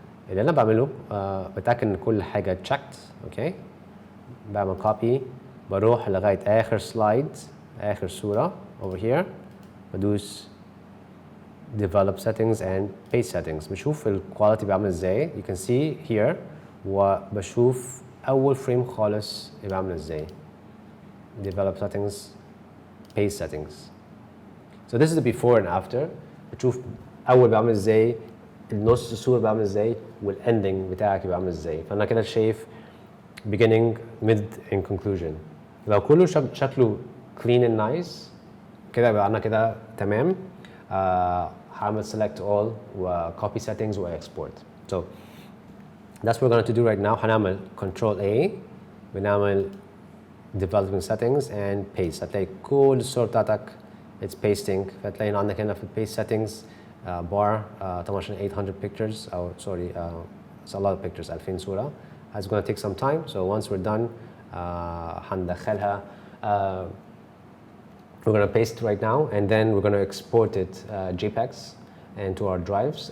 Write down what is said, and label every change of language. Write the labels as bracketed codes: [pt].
[ar] اللي أنا بعمله بتأكد إن كل حاجة checked. أوكي. بعمل copy بروح لغاية آخر slide آخر صورة over here بدوس develop settings and paste settings. بشوف الكواليتي بيعمل إزاي. You can see here وبشوف أول فريم خالص بيعمل إزاي. [en] develop settings paste settings. So this is the before and after. [ar] بتشوف أول بيعمل إزاي النص الصورة بيعمل إزاي والending بتاعك بيعمل إزاي. فأنا كده شايف beginning mid and conclusion. لو كله شكله clean and nice كده يبقى أنا كده تمام. [en] هعمل select all و copy settings و export. So that's what we're going to do right now. هنعمل control A بنعمل developing settings and paste. [ar] هتلاقي كل الصور بتاعتك it's pasting. [en] فتلاقي عندك هنا في paste settings bar طبعا عشان 800 pictures أو sorry it's a lot of pictures 2000 صورة. It's going to take some time. So once we're done هندخلها we're going to paste right now and then we're going to export it JPEGs into our drives.